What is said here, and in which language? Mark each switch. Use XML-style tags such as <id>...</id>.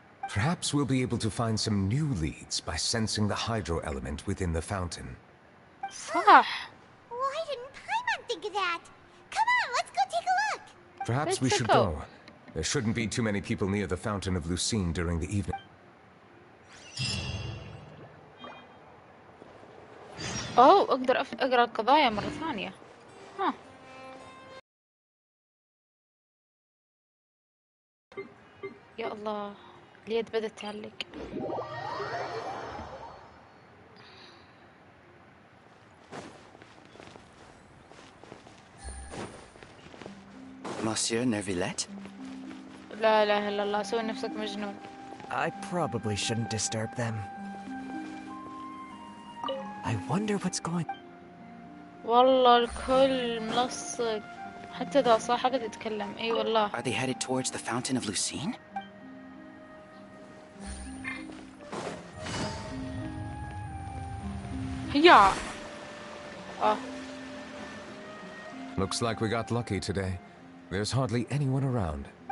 <en>Perhaps we'll be able to find some new leads by sensing the hydro element within the fountain.</en> <ar>صح.</ar> <en>Why didn't Paimon think of that? Come on, let's go take a look. Perhaps we should go. There shouldn't be too many people near the Fountain of Lucine during the evening.</en> <ar>أقدر أقرأ القضايا مرة ثانية. يا الله، اليد بدأت تعلق.</ar> <en>Monsieur Neuvillette?</en> <ar>لا إله إلا الله، سوي نفسك مجنون.</ar> <en>I probably shouldn't disturb them. I wonder what's going...</en> <ar>والله الكل ملصق، حتى ذا صاحبه يتكلم. اي والله.</ar> <en>Are they headed towards the Fountain of Lucine? Yeah. Looks like we got lucky today. There's hardly anyone around.</en>